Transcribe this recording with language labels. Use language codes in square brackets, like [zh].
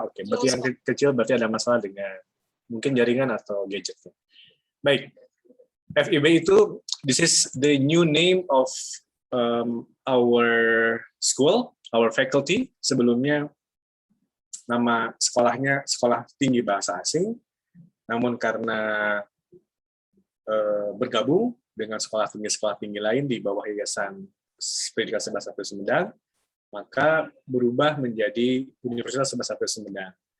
[id] Oke, berarti yang kecil berarti ada masalah dengan mungkin jaringan atau gadgetnya. Baik. [en] FIB [id] itu, [en] this is the new name of our school, our faculty. [id] Sebelumnya nama sekolahnya Sekolah Tinggi Bahasa Asing. Namun karena bergabung dengan sekolah tinggi lain di bawah Yayasan Pendidikan 11 Sumedang, maka berubah menjadi Universitas 11 Sumedang.